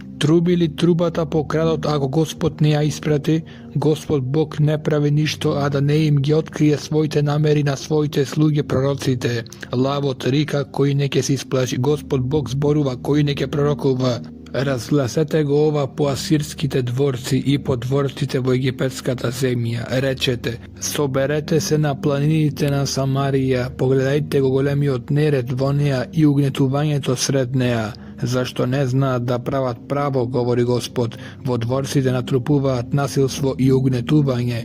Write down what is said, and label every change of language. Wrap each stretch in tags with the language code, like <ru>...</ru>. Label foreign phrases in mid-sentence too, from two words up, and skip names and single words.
<mk>Труби ли трубата покрадот ако Господ не ја испрати? Господ Бог не прави ништо, а да не им ги открије својте намери на својте слуги пророците. Лавот рика кои неке се исплаши, Господ Бог зборува кои неке пророкува. Razglasete го ова по асирските дворци и по дворците во египетската земја. Речете, соберете се на планините на Самарија, погледајте го големиот неред во неа и угнетувањето сред неа. Зашто не знаат да прават право, говори Господ, во дворците натрупуваат насилство и угнетување.</mk>